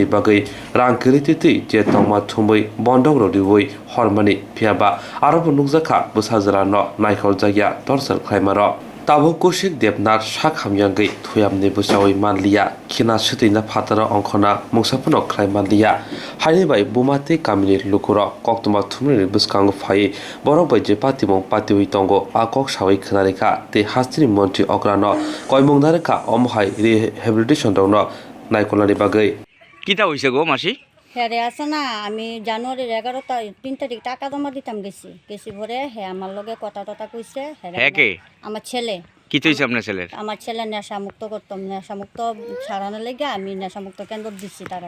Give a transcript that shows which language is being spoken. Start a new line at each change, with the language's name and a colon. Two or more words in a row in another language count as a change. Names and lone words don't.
Kok Borok: bagwi rang kwrwi tui je tongma thumui bondok rodiui hormani phiyaba arobo nukjakha bwsa jrano naikholjakya torsal khlaimaro Tabo Kaushik Devnath sak hamyangui thuyamni bwsawi manliya khina swtwina phatara ongkhona mungsapuno khlai manliya haini bai buma tei kamini lukuro koktuma thumni bwskango phai borok bai je patimung patiwi tongo a kok sawi khnarekha tei hastini mantri okrano koimungnarekha omohai Rehabilitationo no naikolani bagwi
Bangla: কিতা হইছে গো মাসি হ্যাঁ আছে না আমি জানুয়ারির 3 তারিখ টাকা জমা দিতাম গেছি পরে হ্যাঁ আমার লগে কথা কইছে হ্যাঁ কে আমার ছেলে কি হইছে আপনার ছেলের আমার ছেলে নেশামুক্ত করতাম নেশামুক্ত ছাড়ানোর লেগে আমি নেশামুক্ত কেন্দ্র দিচ্ছি টাকাটা